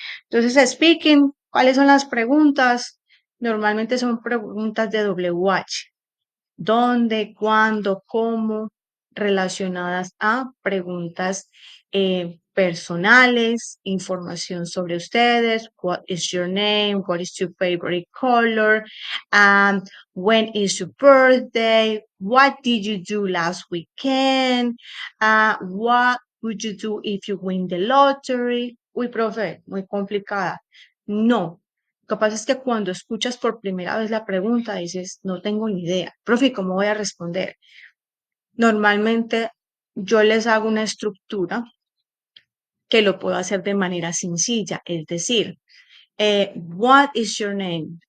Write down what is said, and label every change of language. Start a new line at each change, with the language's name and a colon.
Spanish: Entonces, speaking, ¿cuáles son las preguntas? Normalmente son preguntas de WH. ¿Dónde, cuándo, cómo? Relacionadas a preguntas personales, información sobre ustedes.
English: What is your name? What is your favorite color? When is your birthday? What did you do last weekend? What would you do if you win the lottery?
Spanish: Uy, profe, muy complicada. No. Lo que pasa es que cuando escuchas por primera vez la pregunta dices, no tengo ni idea. Profe, ¿cómo voy a responder? Normalmente yo les hago una estructura que lo puedo hacer de manera sencilla, es decir,
English: what is your name?